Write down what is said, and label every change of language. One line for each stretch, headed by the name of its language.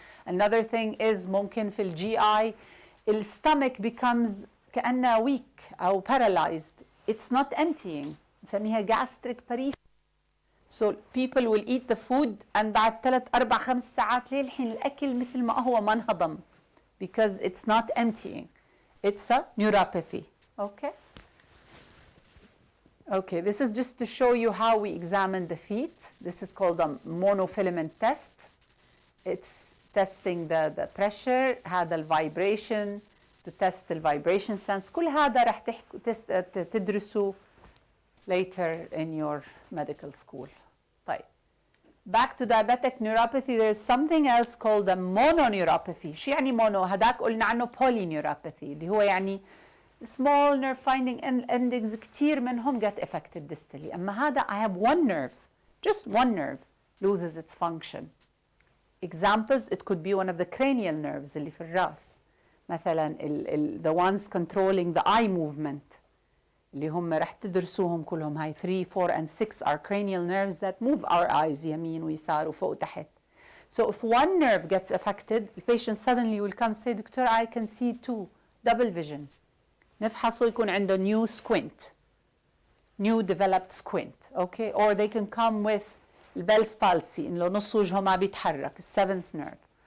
English: Another thing is
Arabic: ممكن في
English: GI the stomach becomes
Arabic: كأنه
English: weak أو paralyzed. It's not emptying.
Arabic: نسميها
English: gastric paresis. So people will eat the food and
Arabic: بعد 3 4 5 ساعات للحين الأكل مثل ما هو ما انهضم.
English: Because it's not emptying. It's a neuropathy. Okay? Okay, this is just to show you how we examine the feet. This is called a monofilament test. It's testing the pressure, هذا vibration, to test the vibration sense.
Arabic: كل هذا رح تدرسوا later in your medical school. طيب.
English: Back to diabetic neuropathy, there is something else called a mononeuropathy.
Arabic: شو يعني mono؟ هداك قلنا عنه polyneuropathy اللي هو يعني
English: small nerve finding endings
Arabic: كتير منهم get affected distally. أما هذا
English: I have one nerve, just one nerve loses its function. Examples, it could be one of the cranial nerves
Arabic: اللي في الرأس.
English: مثلا the ones controlling the eye movement.
Arabic: اللي هم رح تدرسوهم كلهم هاي
English: 3, 4 and 6 are cranial nerves that move our eyes
Arabic: يمين ويسار وفوق وتحت.
English: So if one nerve gets affected, the patient suddenly will come say, Doctor, I can see 2, double vision.
Arabic: نفحصه يكون عنده
English: new squint, new developed squint,
Arabic: okay?
English: Or they can come with Bell's palsy,
Arabic: إنه نص وجهه ما بيتحرك,
English: 7th nerve.